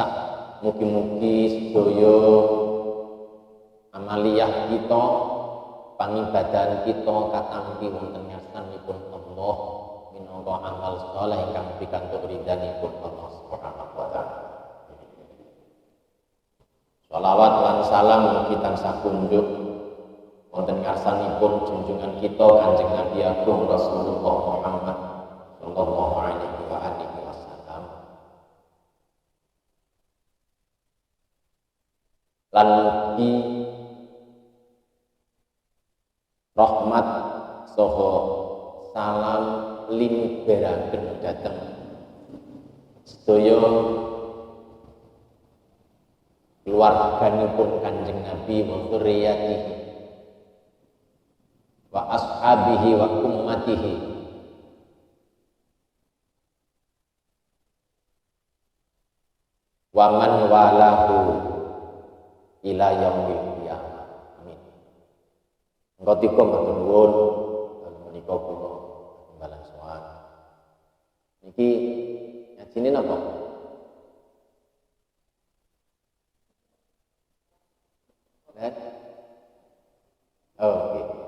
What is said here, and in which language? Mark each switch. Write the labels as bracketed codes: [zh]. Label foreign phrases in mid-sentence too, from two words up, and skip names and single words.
[jv] Mugi-mugi sedaya amaliyah kita, pangibadan kita katampi wonten ngarsanipun Allah minangka amal saleh ingkang pikantuk ridhanipun Allah [ar] سبحانه وتعالى. [jv] Shalawat lan salam mugi tansah kunjuk wonten ngarsanipun junjungan kita Kanjeng Nabi Agung Rasulullah Muhammad [ar] صلى الله عليه وعلى آله وسلم. [jv] Lan mugi rahmat saha salam linebaraken dhateng sedaya keluarganipun Kanjeng Nabi [ar] وذريته وأصحابه وأمته ومن والاه إلى يوم القيامة. Amin. [jv] Nggotika matur nuwun menika kula timbalan sowan. Niki ngajine napa? Oh, oke.